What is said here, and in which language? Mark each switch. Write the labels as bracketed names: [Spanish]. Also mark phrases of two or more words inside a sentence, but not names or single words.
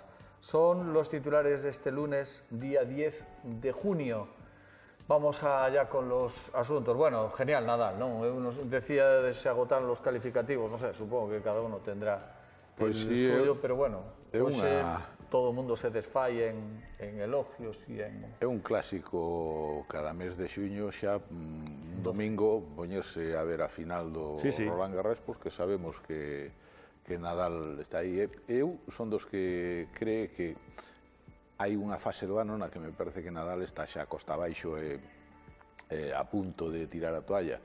[Spanish] Son los titulares de este lunes, día 10 de junio. Vamos allá con los asuntos. Bueno, genial Nadal, ¿no? Uno decía de se agotaron los calificativos, no sé, supongo que cada uno tendrá el suyo, pero bueno, [Galician] todo o mundo se desfai en elogios e en... É un clásico cada mes de xuño xa un domingo poñerse a ver a final do Roland Garros, porque sabemos que Nadal está aí. Eu son dos que cree que hai unha fase do ano na que me parece que Nadal está xa costa abaixo e a punto de tirar a toalla.